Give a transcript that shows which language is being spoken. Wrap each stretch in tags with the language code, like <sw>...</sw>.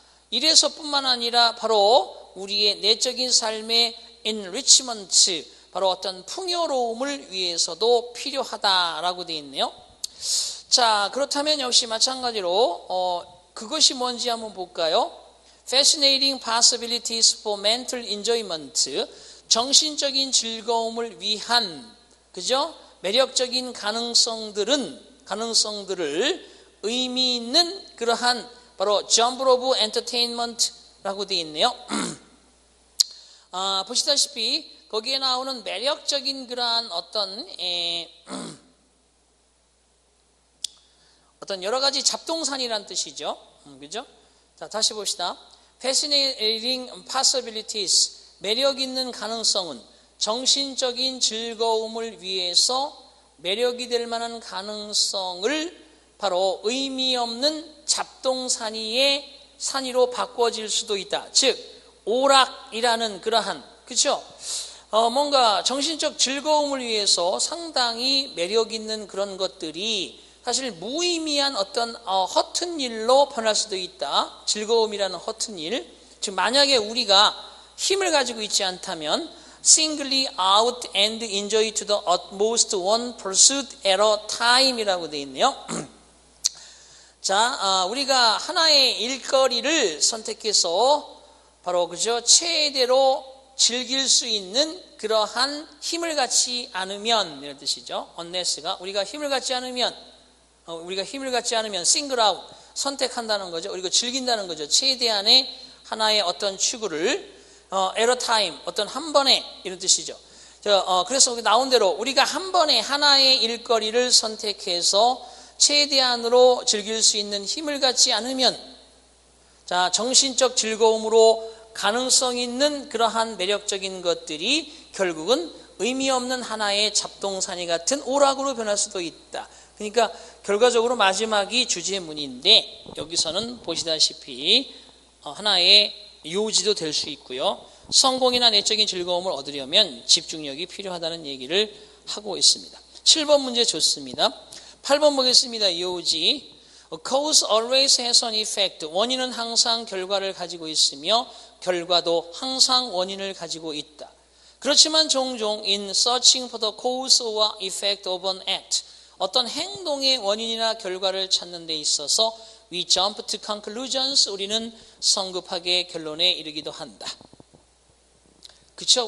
<ko>이래서뿐만 아니라 바로 우리의 내적인 삶의 enrichment, 바로 어떤 풍요로움을 위해서도 필요하다라고 되어 있네요. 자, 그렇다면 역시 마찬가지로 그것이 뭔지 한번 볼까요?</ko> <en>Fascinating possibilities for mental enjoyment,</en> <ko>정신적인 즐거움을 위한, 그죠? 매력적인 가능성들을 의미 있는 그러한 바로</ko> <en>Jumble of Entertainment</en> <ko>라고 되어 있네요. 보시다시피 거기에 나오는 매력적인 그러한 어떤 여러 가지 잡동사니란 뜻이죠. 그죠? 자, 다시 봅시다.</ko> <en>Fascinating possibilities,</en> <ko>매력 있는 가능성은 정신적인 즐거움을 위해서 매력이 될 만한 가능성을 바로 의미 없는 잡동사니의 사니로 바꿔질 수도 있다. 즉 오락이라는 그러한, 그렇죠? 뭔가 정신적 즐거움을 위해서 상당히 매력 있는 그런 것들이 사실 무의미한 어떤 허튼 일로 변할 수도 있다. 즐거움이라는 허튼 일. 즉 만약에 우리가 힘을 가지고 있지 않다면</ko> <en>singly out and enjoy to the utmost one pursuit at a time이라고 되어 있네요.</en> <ko>자, 우리가 하나의 일거리를 선택해서 바로 그죠 최대로 즐길 수 있는 그러한 힘을 갖지 않으면 이런 뜻이죠. unless가 우리가 힘을 갖지 않으면</ko> <en>single out</en> <ko>선택한다는 거죠. 그리고 즐긴다는 거죠. 최대한의 하나의 어떤 추구를</ko> <en>at a time</en> <ko>어떤 한 번에 이런 뜻이죠. 그래서 나온 대로 우리가 한 번에 하나의 일거리를 선택해서 최대한으로 즐길 수 있는 힘을 갖지 않으면 자 정신적 즐거움으로 가능성 있는 그러한 매력적인 것들이 결국은 의미 없는 하나의 잡동사니 같은 오락으로 변할 수도 있다. 그러니까 결과적으로 마지막이 주제문인데 여기서는 보시다시피 하나의 요지도 될 수 있고요. 성공이나 내적인 즐거움을 얻으려면 집중력이 필요하다는 얘기를 하고 있습니다. 7번 문제 좋습니다. 8번 보겠습니다. 요지.</ko> <en>A cause always has an effect.</en> <ko>원인은 항상 결과를 가지고 있으며 결과도 항상 원인을 가지고 있다. 그렇지만 종종</ko> <en>in searching for the cause or effect of an act,</en> <ko>어떤 행동의 원인이나 결과를 찾는 데 있어서</ko> <en>we jump to conclusions,</en> <ko>우리는 성급하게 결론에 이르기도 한다. 그렇죠?</ko>